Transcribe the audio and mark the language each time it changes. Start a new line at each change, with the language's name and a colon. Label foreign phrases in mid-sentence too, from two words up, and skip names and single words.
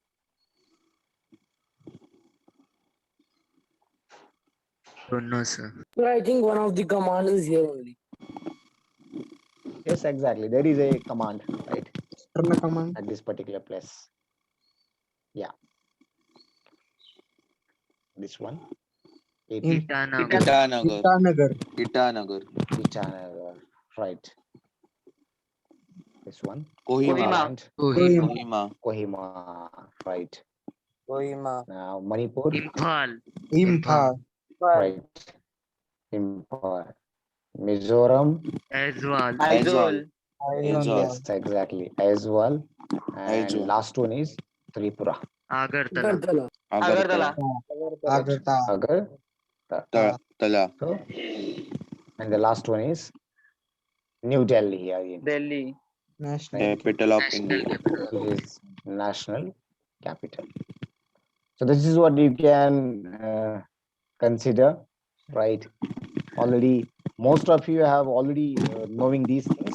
English: Don't know, sir. So I think one of the commands is here only. Yes, exactly. There is a command, right, Turn command. at this particular place. Yeah. This one. AP. Itanagar. Itanagar. Itanagar. Itanagar. Itanagar. Right. This one. Kohima. And Kohima. Kohima. Kohima. Right. Kohima. Now Manipur. Imphal. Imphal. Right. Imphal. Mizoram. Aizawl. Aizawl. Aizawl. Yes, exactly. As well. And Aizawl. last one is Tripura. Agartala. Agartala. Agartala. Agartala. Agar. Tala. So, and the last one is New Delhi again. Delhi. National. Capital of National India. capital. It is national capital. So this is what you can consider, right? Already, most of you have already knowing these things.